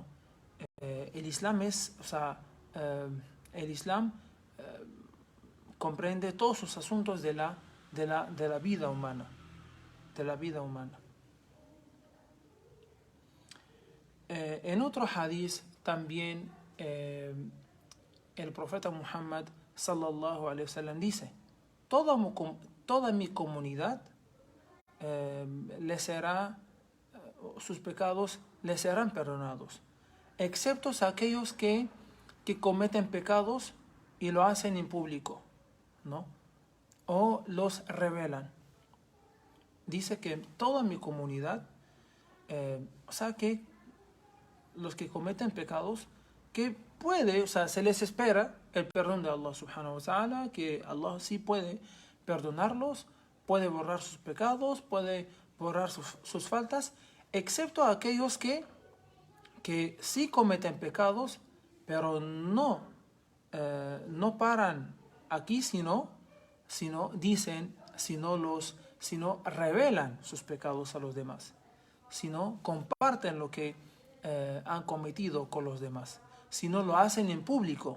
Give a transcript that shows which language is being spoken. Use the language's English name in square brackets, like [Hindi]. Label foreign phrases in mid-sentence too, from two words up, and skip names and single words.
[Spanish] El Islam el Islam comprende todos los asuntos de la vida humana, de la vida humana. En otro hadith también el profeta Muhammad [Arabic] صلى الله عليه وسلم [Spanish] dice: toda mi comunidad sus pecados les serán perdonados, excepto aquellos que cometen pecados y lo hacen en público, ¿no? O los revelan. Dice que toda mi comunidad, que los que cometen pecados, que se les espera el perdón de Allah [Arabic] سبحانه وتعالى, [Spanish] que Allah sí puede perdonarlos, puede borrar sus pecados, puede borrar sus faltas, excepto aquellos que sí cometen pecados, pero no paran aquí, sino revelan sus pecados a los demás, sino comparten lo que han cometido con los demás, sino lo hacen en público.